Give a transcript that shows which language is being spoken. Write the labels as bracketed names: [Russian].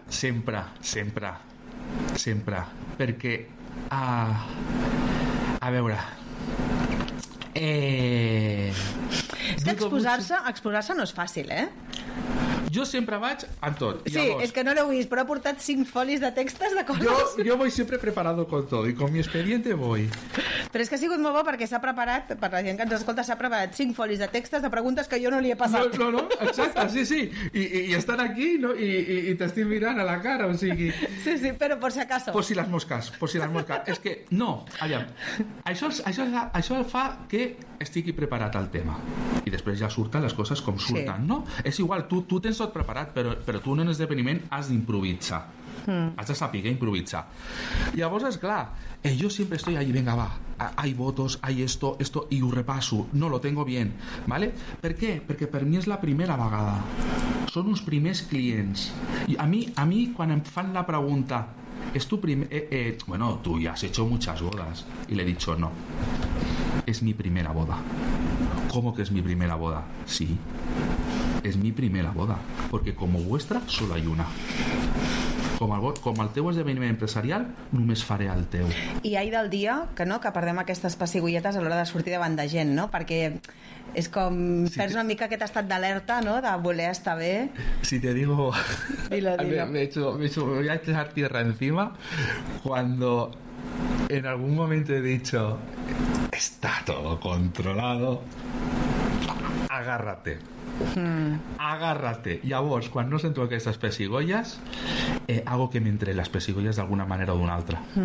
[Catalan] Sempre, sempre, sempre. Sempre. Perquè... A veure... És que exposar-se no és fàcil, eh? Jo sempre vaig amb tot. Sí, llavors, és que no l'heu vist, però he portat 5 folis de textos de coses. [Spanish] Jo voy sempre preparado con todo y con mi expediente voy. [Catalan] Però és que ha sigut molt bo perquè s'ha preparat, per la gent que ens escolta, s'ha preparat 5 folis de textos de preguntes que jo no li he passat. No, exacte, sí. I estan aquí, no? I t'estic mirant a la cara, o sigui... [Spanish] Sí, però por si acaso. Por si las moscas. [Catalan] És que, no, aviam, això fa que estigui preparat al tema. I després ja surten les coses com surten, sí. No? És igual, tu tens tot preparat, però tu en un esdeveniment has d'improvisar. Has de saber improvisar. Llavors, esclar, jo sempre estic allí, [Spanish] venga, va, hay votos, hay esto, [Catalan] y ho repasso. [Spanish] No, lo tengo bien, ¿vale? ¿Per qué? [Catalan] Perquè per mi és la primera vegada. Són uns primers clients. I a mi, quan em fan la pregunta, és tu primer... [Spanish] Bueno, tu ja has hecho muchas bodas. I le he dicho, no. Es mi primera boda. ¿Cómo que es mi primera boda? Sí, es mi primera boda, porque como vuestra solo hay una. [Catalan] Com el teu esdeveniment empresarial, només faré el teu. I ai del dia que no, que perdem aquestes pessigolletes a l'hora de sortir davant de gent, no? Perquè és com, si perds una mica aquest estat d'alerta, no? De voler estar bé. [Spanish] Si te digo... Dilo. Me voy a echar tierra encima cuando en algún momento he dicho... Está todo controlado. Agárrate. Agárrate. Y a vos, cuando no se entran estas pesigollas, hago que me entre las pesigollas de alguna manera o de una otra.